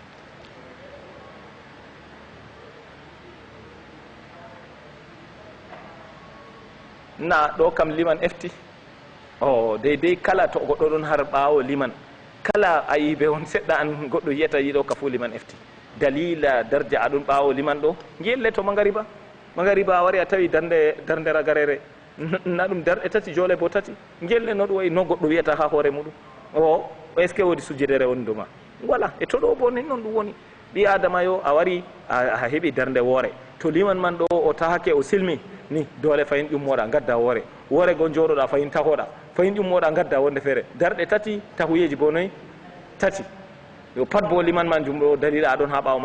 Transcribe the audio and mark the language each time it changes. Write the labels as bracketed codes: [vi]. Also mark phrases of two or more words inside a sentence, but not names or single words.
[ff] na ɗo kam liman efti deydey kala to goɗɗo ɗon har ɓaawo liman kala a yiɓe on seɗɗa an goɗɗo yiyata yiɗo ka fuu liman efti dalila darja aɗon ɓaawo liman ɗo gelle to magariba a wari a tawi darde ragarere na ɗum darɗe tati joole bo tati gelle no ɗum wayi no goɗɗo wiyata ha hoore muɗum [fr] est ce que [ff] woodi sujudere woni duma voilà e to ɗo bo nin noon ɗum woni ɓi adama yo a wari a heeɓi darde woore to liman man ɗo o tahake o silmi ni doole fayin ƴummoɗa gadda woore go jooɗoɗa fayin tahoɗa fayin ƴummoɗa gadda wonde feere darɗe tati tahuyeji bo noyi tati yo pat bo liman man jum ɗo dalila aɗon ha ɓaawo